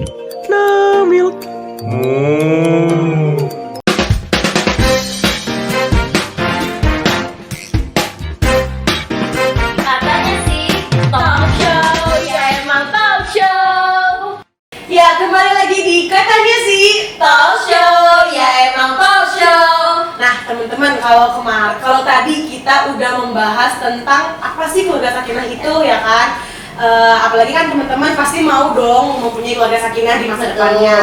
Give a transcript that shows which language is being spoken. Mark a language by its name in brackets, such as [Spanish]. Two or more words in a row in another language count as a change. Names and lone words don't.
[Indonesian] Namil. Katanya sih talk show, ya emang talk show. Ya, kembali lagi di Katanya Sih Talk Show, ya emang Talk Show. Nah, teman-teman, kalau tadi kita udah membahas tentang apa sih keluarga sakinah itu ya kan? Apalagi kan teman-teman pasti mau dong mempunyai keluarga sakinah di masa depannya.